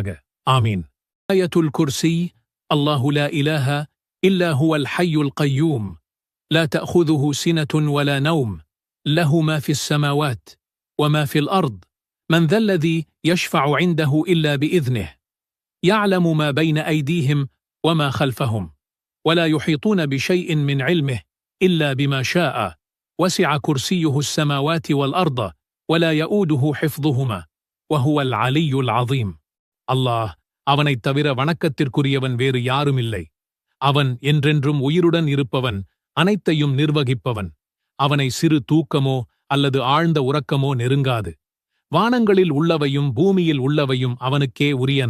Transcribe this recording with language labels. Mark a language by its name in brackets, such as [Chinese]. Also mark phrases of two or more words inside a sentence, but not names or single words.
[Arabic] آمين آية الكرسي الله لا إله إلا هو الحي القيوم لا تأخذه سنة ولا نوم له ما في السماوات وما في الأرض من ذا الذي يشفع عنده إلا بإذنه يعلم ما بين أيديهم وما خلفهم ولا يحيطون بشيء من علمه إلا بما شاء وسع كرسيه السماوات والأرض ولا يؤوده حفظهما وهو العلي العظيم. [Tamil] அல்லாஹ் அவனைத் தவிர வணக்கத்திற்குரியவன் வேறு யாரும் இல்லை. அவன் என்றென்றும் உயிருடன் இருப்பவன், அனைத்தையும் நிர்வகிப்பவன். அவனை சிறு தூக்கமோ அல்லது ஆழ்ந்த உறக்கமோ நெருங்காது. வானங்களில் உள்ளவையும் பூமியில் உள்ளவையும் அவனுக்கே உரியன.